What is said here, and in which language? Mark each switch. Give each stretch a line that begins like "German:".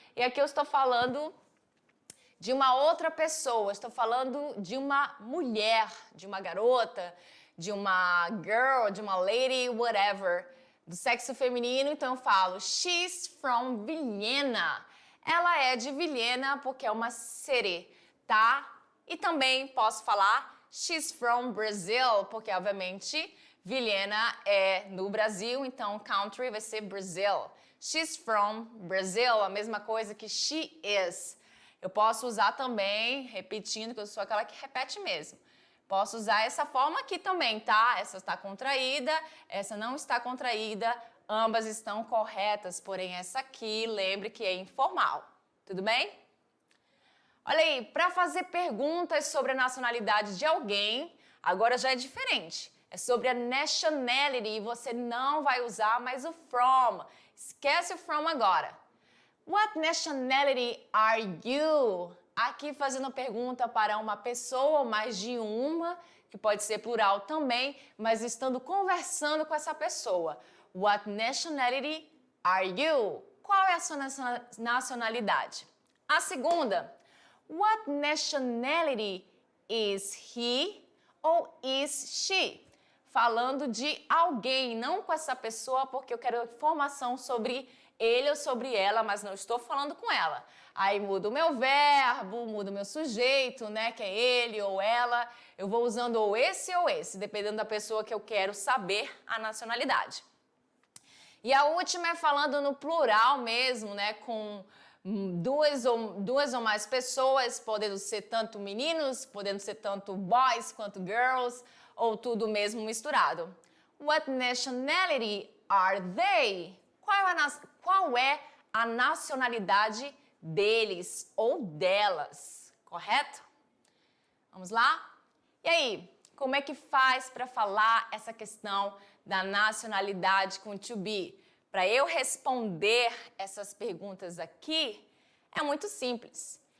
Portuguese: E aqui eu estou falando de uma outra pessoa, estou falando de uma mulher, de uma garota, de uma girl, de uma lady, whatever, do sexo feminino, então eu falo
English: she's from Vilhena.
Portuguese: Ela é de Vilhena porque é uma city, tá? E também posso falar
English: she's from Brazil,
Portuguese: porque obviamente Vilhena é no Brasil, então country vai ser Brazil.
English: She's from Brazil,
Portuguese: a mesma coisa que she is. Eu posso usar também, repetindo, que eu sou aquela que repete mesmo. Posso usar essa forma aqui também, tá? Essa está contraída, essa não está contraída. Ambas estão corretas, porém essa aqui, lembre que é informal. Tudo bem? Olha aí, para fazer perguntas sobre a nacionalidade de alguém, agora já é diferente. É sobre a nationality e você não vai usar mais o from. Esquece o from agora.
English: What nationality are you?
Portuguese: Aqui fazendo a pergunta para uma pessoa ou mais de uma, que pode ser plural também, mas estando conversando com essa pessoa.
English: What nationality are you?
Portuguese: Qual é a sua nacionalidade? A segunda,
English: what nationality is he ou is she?
Portuguese: Falando de alguém, não com essa pessoa, porque eu quero informação sobre ele ou sobre ela, mas não estou falando com ela. Aí mudo o meu verbo, mudo o meu sujeito, né, que é ele ou ela. Eu vou usando ou esse, dependendo da pessoa que eu quero saber a nacionalidade. E a última é falando no plural mesmo, né, com duas ou mais pessoas, podendo ser tanto meninos, podendo ser tanto boys quanto girls, ou tudo mesmo misturado.
English: What nationality are they?
Portuguese: Qual é a nacionalidade deles ou delas, correto? Vamos lá? E aí, como é que faz para falar essa questão da nacionalidade com to be? Para eu responder essas perguntas aqui, é muito simples.